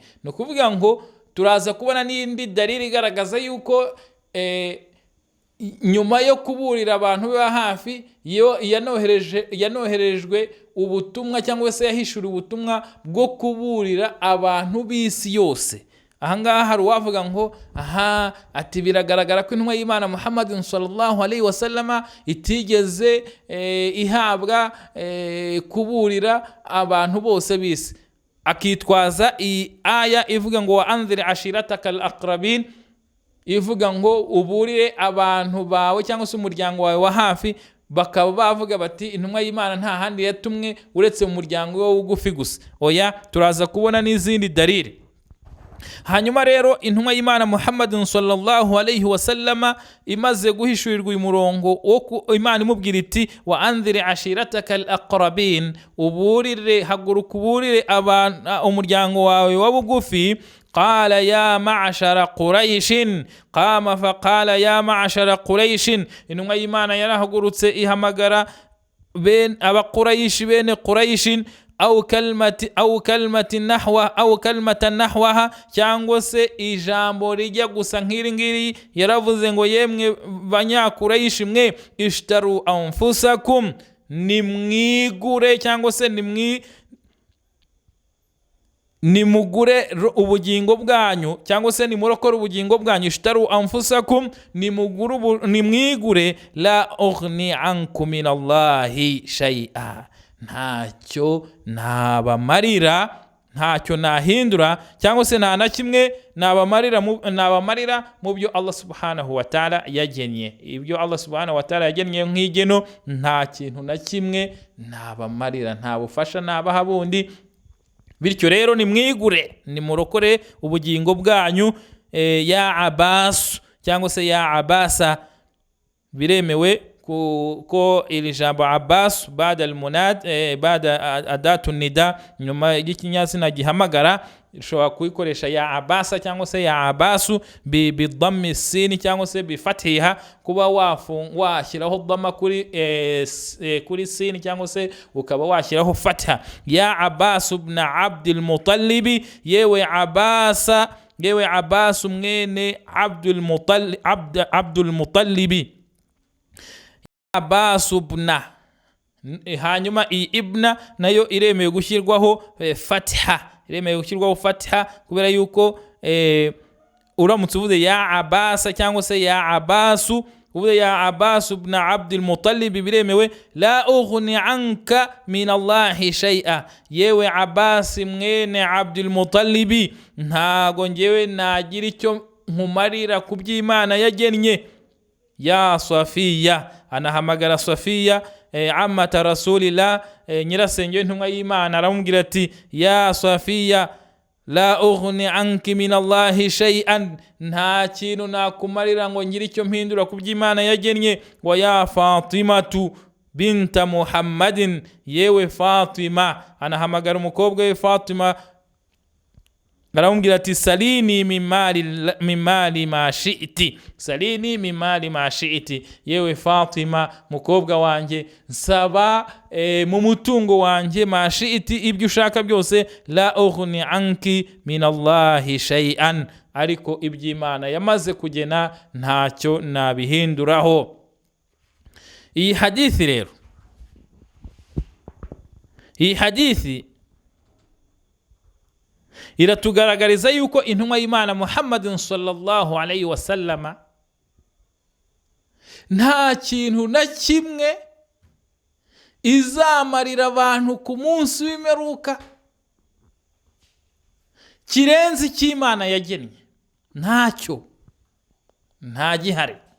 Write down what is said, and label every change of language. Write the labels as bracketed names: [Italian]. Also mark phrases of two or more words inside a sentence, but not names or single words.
[Kinyarwanda] No kuvuga ngo turaza kubona n'indi dalili igaragaza yuko nyuma yo kuburira abantu be ba hafi yanoherejwe ubutumwa cyangwa se yahishuriwe ubutumwa bwo kuburira abantu b'isi yose. Ahangaha hari uwavuga ngo ati biragaragara ko intumwa y'Imana Muhammadin [Arabic] صلى الله عليه وسلم [Kinyarwanda] itigeze ihabwa kuburira abantu bose bisi, akitwaza iyi aya ivuga ngo [Arabic] وأنذر عشيرتك الأقربين, [Kinyarwanda] ivuga ngo uburire abantu bawe cyangwa se umuryango wawe wa hafi. Bakaba bavuga bati intumwa y'Imana nta handi yatumwe uretse mu muryango we ugufi gusa. Oya, turaza kubona n'izindi dalili. Hanyuma rero intumwa y'Imana Muhammadin [Arabic] صلى الله عليه وسلم [Kinyarwanda] imaze guhishurirwa uyu murongo wo Imana imubwira iti [Arabic] وأنذر عشيرتك الأقربين, [Kinyarwanda] uburire, haguruka uburire umuryango wawe wa bugufi. [Arabic] قال يا معشر قريش قام فقال يا معشر قريش. [Kinyarwanda] intumwa y'Imana yarahagurutse ihamagara abaqurayshi bene qurayshi [Arabic] أو كلمة نحو أو كلمة نحوها, [Kinyarwanda] cyangwa se ijambo rijya gusa nk'iri ngiri. Yaravuze ngo yemwe banyakurayshi mwe, [Arabic] اشتروا أنفسكم, [Kinyarwanda] nimwigure cyangwa se nimugure ubugingo bwanyu cyangwa se nimurokore ubugingo bwanyu. [Arabic] اشتروا أنفسكم, nimwigure. لا أغني عنكم من الله شيئا, [Kinyarwanda] ntacyo nabamarira, ntacyo nahindura cyangwa se nta na kimwe nabamarira mu byo Allah [Arabic] سبحانه وتعالى [Kinyarwanda] yagennye. Ibyo Allah [Arabic] سبحانه وتعالى [Kinyarwanda] yagennye nk'igeno, nta kintu na kimwe nabamarira, nta bufasha nabaha bundi. Bityo rero nimwigure, nimurokore ubugingo bwanyu. Ya Abbas cyangwa se ya Abasa, biremewe ko iri jambo Abbas [Arabic] بعد المنادى بعد أداة النداء, [Kinyarwanda] nyuma y'ikinyazina gihamagara, ushobora kuyikoresha ya Abasa cyangwa se ya Abasu [Arabic] بضم السين [Kinyarwanda] cyangwa se bifatiha, kuba washyiraho dhamma kuri sin cyangwa se ukaba washyiraho fatha. Ya Abbas ibn Abdul Muttalib, yewe Abbas mwene Abdul Muttalib. Abbas ibn, hanyuma iyi ibna nayo iremewe gushyirwaho fatha, kubera yuko uramutse uvuze ya Abbas cyangwa se ya Abbasu, uvuze ya Abbas ibn Abdul Muttalib biremewe. [Arabic] لا أغني عنك من الله شيئا, [Kinyarwanda] yewe Abbas mwene Abdul Muttalib, ntago ngewe nagira icyo nkumarira ku by'Imana yagennye. Ya Safiya, anahamagara Safiya [Arabic] عمة رسول الله, [Kinyarwanda] nyirasenge intumwa y'Imana, aramubwira ati [Arabic] يا صفية لا أغني عنك من الله شيئا, [Kinyarwanda] nta kintu nakumarira ngo ngire icyo mpindura ku by'Imana yagennye. [Arabic] ويا فاطمة بنت محمد, [Kinyarwanda] yewe Fatima, anahamagara umukobwa we Fatima, aramubwira ati [Arabic] سليني من مالي ما شئت, سليني من مالي ما شئت, [Kinyarwanda] yewe Fatima mukobwa wanjye, nsaba mu mutungo wanjye [Arabic] ما شئت, [Kinyarwanda] ibyo ushaka byose. [Arabic] لا أغني عنك من الله شيئا, [Kinyarwanda] ariko iby'Imana yamaze kugena ntacyo nabihinduraho. Iyi hadithi rero, iyi hadithi iratugaragariza yuko intumwa y'Imana Muhammadin [Arabic] صلى الله عليه وسلم [Kinyarwanda] nta kintu na kimwe izamarira abantu ku munsi w'imperuka. kirenze icyo Imana yagennye, ntacyo, nta gihari.